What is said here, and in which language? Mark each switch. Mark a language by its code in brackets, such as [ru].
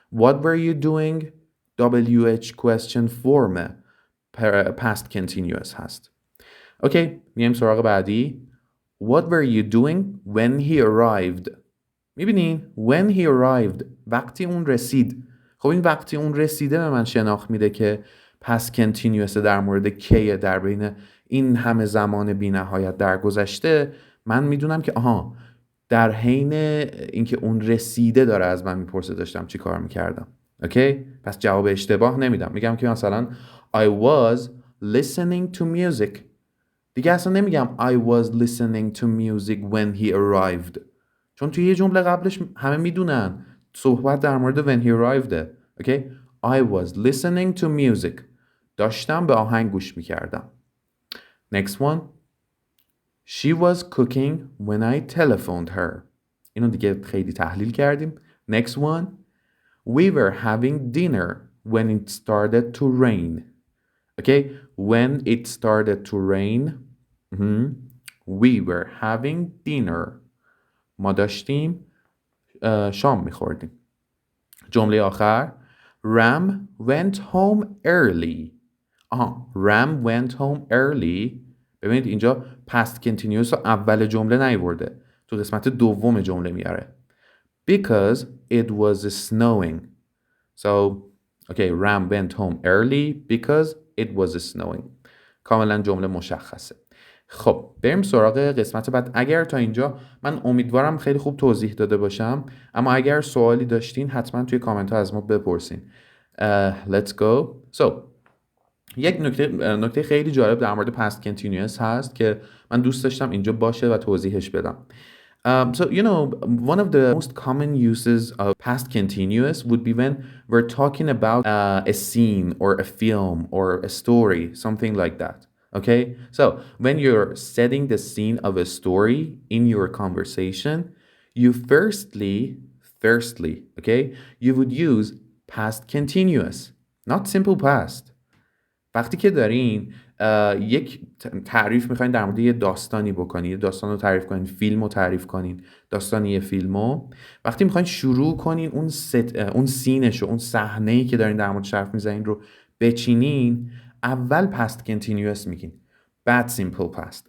[en] What were you doing؟ WH question form past continuous [fa] هست. اوکی، میایم سراغ بعدی. [en] What were you doing when he arrived؟ [fa] میبینین [en] when he arrived [fa] وقتی اون رسید. خب این وقتی اون رسیده به من شناخت میده که past continuous در مورد کیه، در بین این همه زمان بی نهایت در گذشته. من میدونم که آها در حین اینکه اون رسیده داره از من میپرسه داشتم چی کار میکردم. اوکی، پس جواب اشتباه نمیدم. میگم که مثلا [en] I was listening to music. [fa] دیگه اصلا نمیگم [en] I was listening to music when he arrived، [fa] چون توی یه جمله قبلش همه میدونن صحبت در مورد [en] when he arrived. Okay, I was listening to music، [fa] داشتم به آهنگ گوش میکردم. [en] Next one. She was cooking when I telephoned her. [fa] اینو دیگه خیلی تحلیل کردیم. [en] Next one. We were having dinner when it started to rain. Okay, when it started to rain, we were having dinner. [fa] ما داشتیم شام میخوردیم. جمله آخر. [en] Ram went home early. Ram went home early. [fa] ببینید اینجا past continuous رو اول جمله نیورده، تو قسمت دوم جمله میاره. [en] Because it was snowing. So, okay, Ram went home early because it was snowing. [fa] کاملا جمله مشخصه. خب بریم سراغ قسمت بعد. اگر تا اینجا من امیدوارم خیلی خوب توضیح داده باشم، اما اگر سوالی داشتین حتما توی کامنت ها از ما بپرسین. [en] Let's go. [fa] So, یک نکته خیلی جالب در مورد past continuous هست که من دوست داشتم اینجا باشه و توضیحش بدم. [en] So, one of the most common uses of past continuous would be when we're talking about a scene or a film or a story, something like that. Okay? So, when you're setting the scene of a story in your conversation, you firstly, okay, you would use past continuous, not simple past. [fa] وقتی که دارین یک تعریف میخواین در مورد یه داستانی بکنین، یه داستان رو تعریف کنین، فیلم رو تعریف کنین، داستان یه فیلمو، وقتی میخواین شروع کنین اون سینش رو، اون صحنه‌ای که دارین در موردش حرف میزنین رو بچینین، اول پست کنتینیوس میگین، بعد سیمپل پست.